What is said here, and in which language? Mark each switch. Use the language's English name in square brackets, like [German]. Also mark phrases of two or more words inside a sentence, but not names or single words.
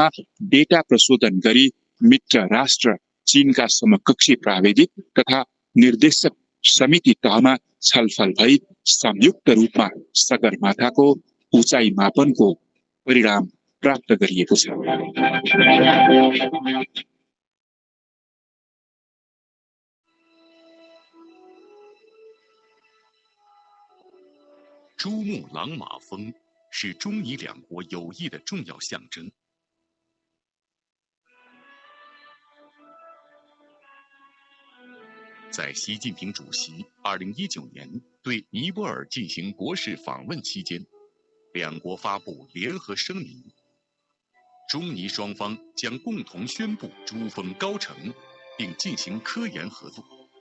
[Nepali] डेटा प्रशोधन गरी मित्र राष्ट्र चीनका समकक्षी प्राविधिक तथा निर्देशक समिति तहमा छलफल भई संयुक्त रूपमा सगरमाथाको उचाइ मापनको परिणाम प्राप्त गरिएको छ। [Chinese] 珠穆朗玛峰是中伊两国友谊的重要象征。在习近平主席2019年对尼泊尔进行国事访问期间，两国发布联合声明，中尼双方将共同宣布珠峰高程，并进行科研合作。